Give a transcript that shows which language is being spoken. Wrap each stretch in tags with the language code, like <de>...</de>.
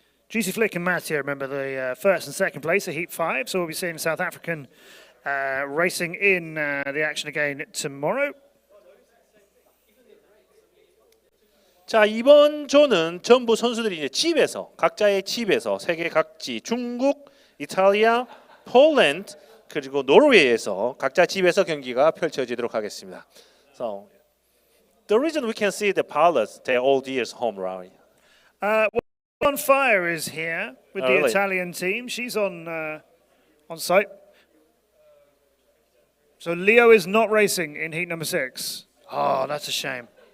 <en>Juicy Flick and Matteo, remember the first and second place at Heat 5, so we'll be seeing South African racing in the action again tomorrow.</en> <ko>자, 이번 조는 전부 선수들이 이제 집에서 각자의 집에서 세계 각지 중국, 이탈리아, 폴란드 그리고 노르웨이에서 각자 집에서 경기가 펼쳐지도록 하겠습니다.</ko> <en>So the reason we can see the pilots, they're all years home, right? On Fire is here with the Italian team. She's on site. So Leo is not racing in heat number 6. Oh, that's a shame.</en>